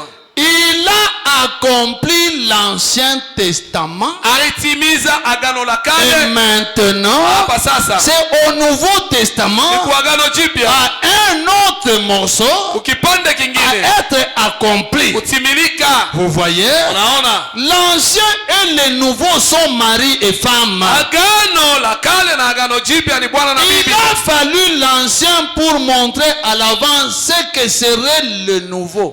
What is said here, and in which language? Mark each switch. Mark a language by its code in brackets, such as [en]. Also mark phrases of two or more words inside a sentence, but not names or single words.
[fr] il a accompli l'Ancien Testament. [sw] alitimiza agano la [fr] Et [sw] kale. [fr] maintenant, [sw] Hapa sasa [fr] c'est au Nouveau Testament, [sw] ni kwa agano jipya [fr] à un autre morceau, [sw] ukipande [fr] à [sw] kingine [fr] être accompli. Vous voyez? L'ancien et le nouveau sont mari et femme. Il a fallu l'ancien pour montrer à l'avance ce que serait le nouveau.